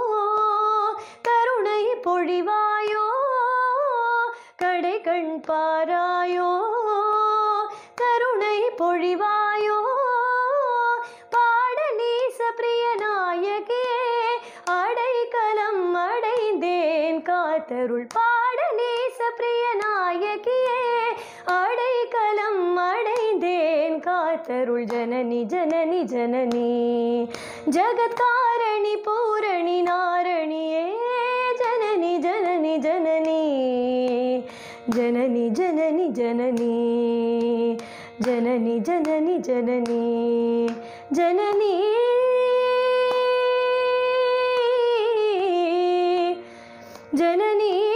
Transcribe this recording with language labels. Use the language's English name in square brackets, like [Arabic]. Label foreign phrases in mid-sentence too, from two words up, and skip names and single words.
[Tamil] கருணை பொழிவாயோ கடை கண் பாராயோ கருணை பொழிவாயோ பாடலீச பிரிய நாயகே அடைக்கலம் அடைந்தேன் காத்தருள் பாடலீச பிரிய நாயகியே அடைக்கலம் அடைந்தேன் காத்தருள் [Sanskrit] जननी जननी जननी जगत्कारणि पूरणि नारणिये जननी जननी जननी जननी जननी जननी जननी जननी जननी जननी जननी